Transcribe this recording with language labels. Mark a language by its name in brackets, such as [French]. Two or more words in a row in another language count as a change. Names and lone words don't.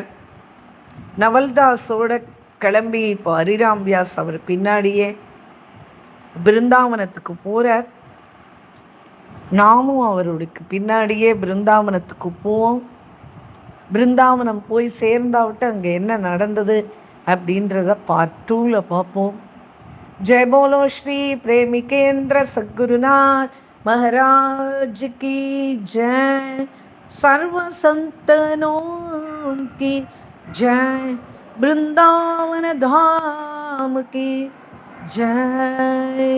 [Tamil] நவல்தாஸோட கிளம்பி இப்போ ஹரிராம் வியாஸ் அவர் பின்னாடியே பிருந்தாவனத்துக்கு போகிறார். நாமும் அவருக்கு பின்னாடியே பிருந்தாவனத்துக்கு போவோம். பிருந்தாவனம் போய் சேர்ந்தாவிட்டு அங்கே என்ன நடந்தது அப்படின்றத பார்ட் 2ல் பார்ப்போம். [Hindi] जय बोलो श्री प्रेमिकेंद्र सद्गुरुनाथ महाराज की जय। सर्व संतनों की जय। वृंदावन धाम की जय।